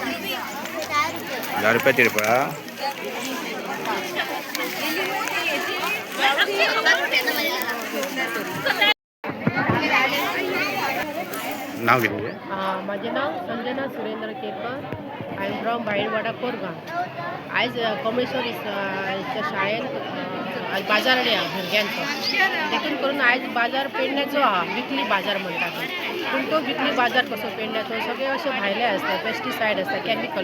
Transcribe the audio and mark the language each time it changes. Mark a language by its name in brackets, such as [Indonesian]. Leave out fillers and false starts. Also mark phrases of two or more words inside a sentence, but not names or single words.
[Marathi] 10 रुपये तिरपळा. नाव किती तुझे? माझे नाव संजना सुरेंद्र केरकर. [English] I am from Baidwada Korgaon. [Konkani] आयज कॉमेश्वर शाळेत बाजार या भुरग्यांचो देखून करून आयज बाजार पेडण्याचो हा विकली बाजार म्हणटात. पूण तो विकली बाजार कसो पेडण्याचो सगळे असे भायले असतात, पेस्टिसायड असतात, केमिकल.